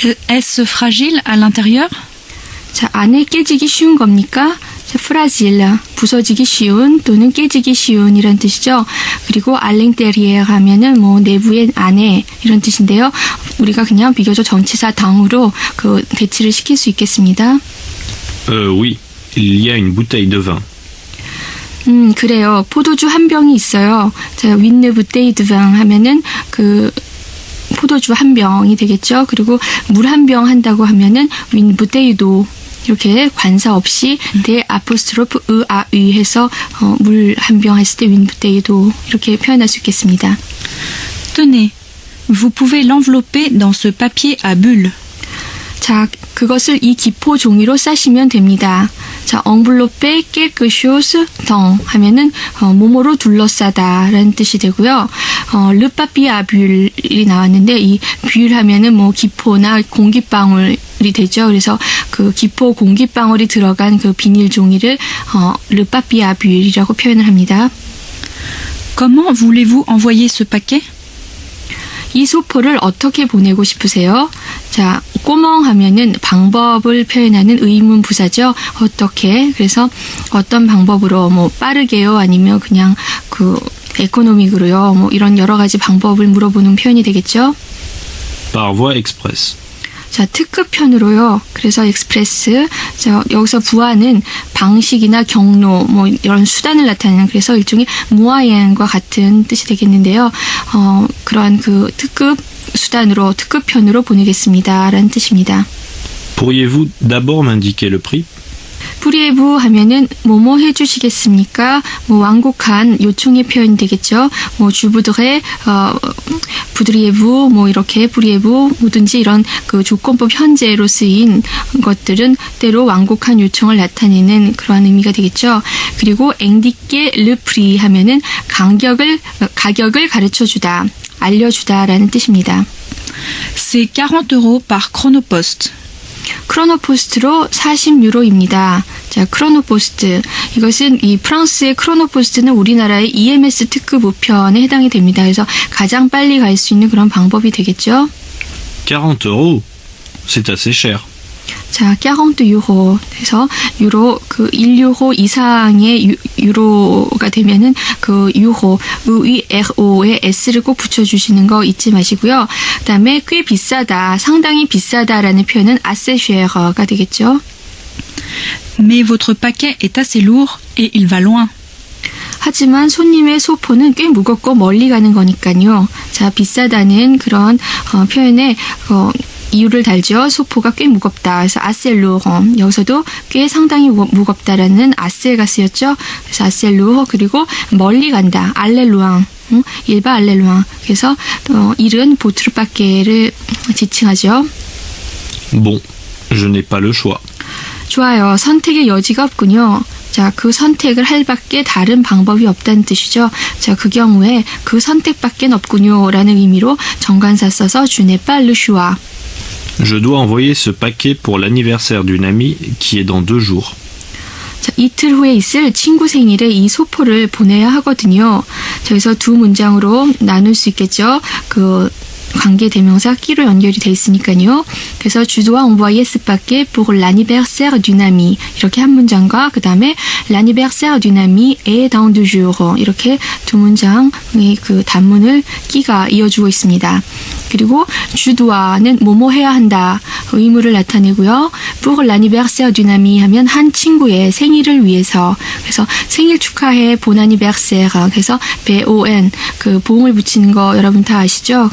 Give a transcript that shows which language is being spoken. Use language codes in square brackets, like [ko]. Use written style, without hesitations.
[fr] Est-ce fragile à l'intérieur? [ko] 자, 안에 깨지기 쉬운 겁니까? 자, 프라질, 부서지기 쉬운 또는 깨지기 쉬운 이런 뜻이죠. 그리고 알랭테리에 하면은 내부의 안에 이런 뜻인데요. 우리가 그냥 비교적 전치사 당으로 대치를 시킬 수 있겠습니다. [fr] Oui, il y a une bouteille de vin. [ko] 그래요. 포도주 한 병이 있어요. 자, 윈느 부테이 드방 하면은 포도주 한 병이 되겠죠. 그리고 물 한 병 한다고 하면은 윈 부테이도 이렇게 관사 없이 대 아포스트로프 으아위 해서 물 한 병 했을 때 윈 부테이도 이렇게 표현할 수 있겠습니다. [fr] Tenez, vous pouvez l'envelopper dans ce papier à bulles. [ko] 자, 그것을 이 기포 종이로 싸시면 됩니다. 자, 엉블로페 [fr] quelque chose dans [ko] 하면은 뭐뭐로 둘러싸다라는 뜻이 되고요. 르파피아뷸이 나왔는데 이 뷸 하면은 뭐 기포나 공기방울이 되죠. 그래서 그 기포 공기방울이 들어간 그 비닐 종이를 르파피아뷸이라고 표현을 합니다. [fr] Comment voulez-vous envoyer ce paquet? [ko] 이 소포를 어떻게 보내고 싶으세요? 자, 꼬멍 하면은 방법을 표현하는 의문 부사죠. 어떻게? 그래서 어떤 방법으로 뭐 빠르게요? 아니면 그냥 그 에코노믹으로요? 뭐 이런 여러 가지 방법을 물어보는 표현이 되겠죠. [fr] Par voie express. [ko] 자, 특급편으로요. 그래서 익스프레스. 자, 여기서 부하는 방식이나 경로, 뭐 이런 수단을 나타내는 그래서 일종의 무아yen과 같은 뜻이 되겠는데요. 그러한 그 특급 수단으로 특급편으로 보내겠습니다라는 뜻입니다. [fr] Pourriez-vous d'abord m'indiquer le prix? [ko] 프리에브 하면은 뭐뭐 해주시겠습니까? 뭐 완곡한 요청의 표현이 되겠죠. 뭐 주부드레, 부드리에브, 뭐 이렇게 프리에브 뭐든지 이런 그 조건법 현재로 쓰인 것들은 때로 완곡한 요청을 나타내는 그러한 의미가 되겠죠. 그리고 앵디께 르프리 하면은 가격을 가르쳐주다, 알려주다라는 뜻입니다. [fr] C'est 40 € par chronopost. [ko] 크로노포스트로 40유로입니다. 자, 크로노포스트. 이것은 이 프랑스의 크로노포스트는 우리나라의 EMS 특급 우편에 해당이 됩니다. 그래서 가장 빨리 갈 수 있는 그런 방법이 되겠죠. [fr] 40 €? C'est assez cher. [ko] 자, 40 유로. 그래서 유로 그 1유로 이상의 유로가 되면은 그 유로 EURO에 S를 꼭 붙여주시는 거 잊지 마시고요. 그다음에 꽤 비싸다, 상당히 비싸다라는 표현은 [fr] assez cher [ko] 가 되겠죠. [fr] Mais votre paquet est assez lourd et il va loin. [ko] 하지만 손님의 소포는 꽤 무겁고 멀리 가는 거니까요. 자, 비싸다는 그런 표현에 이유를 달죠. 소포가 꽤 무겁다. 그래서 아셀루 여기서도 꽤 상당히 무겁다라는 아셀가 쓰였죠. 그래서 아셀루 그리고 멀리 간다. 알렐루앙 일바 알렐루앙. 그래서 일은 보트르빠케를 지칭하죠. [fr] Bon, je n'ai pas le choix. [ko] 좋아요. 선택의 여지가 없군요. 자, 그 선택을 할 밖에 다른 방법이 없다는 뜻이죠. 자, 그 경우에 그 선택밖에 없군요 라는 의미로 정관사 써서 [fr] je n'ai pas le choix. Je dois envoyer ce paquet pour l'anniversaire d'une amie qui est dans 2 jours. [ko] 자, 이틀 후에 있을 친구 생일에 이 소포를 보내야 하거든요. 저기서 두 문장으로 나눌 수 있겠죠. 그 관계 대명사 끼로 연결이 돼 있으니까요. [fr] 그래서 Je dois envoyer ce paquet pour l'anniversaire d'une amie. [ko] 이렇게 한 문장과 그 다음에 [fr] l'anniversaire d'une amie est dans 2 jours. [ko] 이렇게 두 문장의 그 단문을 끼가 이어주고 있습니다. 그리고 [fr] je dois [ko] 는 뭐뭐 해야 한다. 의무를 나타내고요. [fr] pour l'anniversaire d'une amie [ko] 하면 한 친구의 생일을 위해서. 그래서 생일 축하해 [fr] bon anniversaire. [ko] 그래서 bon 그 봉을 붙이는 거 여러분 다 아시죠?